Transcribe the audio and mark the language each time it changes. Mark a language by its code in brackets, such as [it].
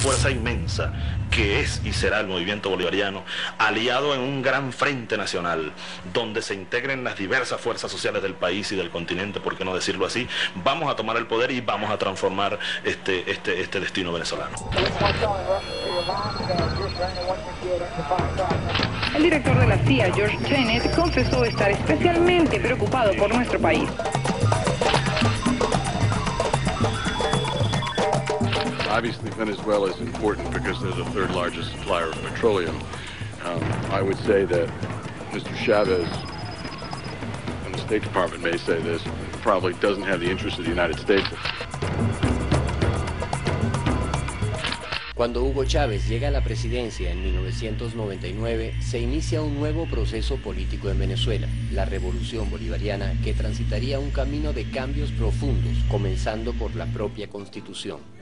[es] inmensa que es y será el movimiento bolivariano, aliado en un gran frente nacional, donde se integren las diversas fuerzas sociales del país y del continente, por qué no decirlo así, vamos a tomar el poder y vamos a transformar este destino venezolano. El director de la CIA, George Tenet, confesó estar especialmente preocupado por nuestro país. [en] Obviously, Venezuela is important because they're the third largest supplier of petroleum. I would say that Mr. Chavez, and the State Department may say this, probably doesn't have the interest of the United States. [es] Cuando Hugo Chávez llega a la presidencia en 1999, se inicia un nuevo proceso político en Venezuela, la Revolución Bolivariana, que transitaría un camino de cambios profundos, comenzando por la propia Constitución.